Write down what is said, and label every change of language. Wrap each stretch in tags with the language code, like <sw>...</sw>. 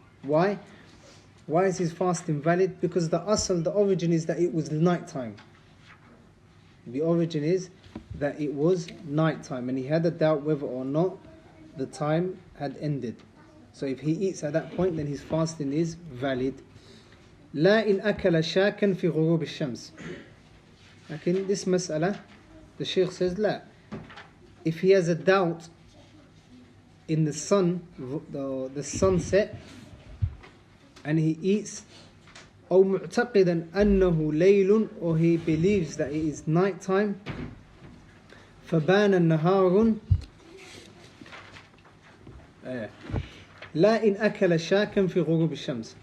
<en>Why is his fast invalid? Because the origin is that it was night time. The origin is that it was night time and he had a doubt whether or not the time had ended. So if he eats at that point, then his fasting is valid.</en> <ar>لا إن أكل شاكا في غروب الشمس.</ar> <en>لكن this مسألة, the Shaykh says لا. If he has a doubt in the sun, the sunset, and he eats,</en> <ar>أو معتقدا أنه ليل,</ar> <en>or he believes that it is night time,</en> <ar>فبان النهار لا إن أكل شاكا في غروب الشمس.</ar>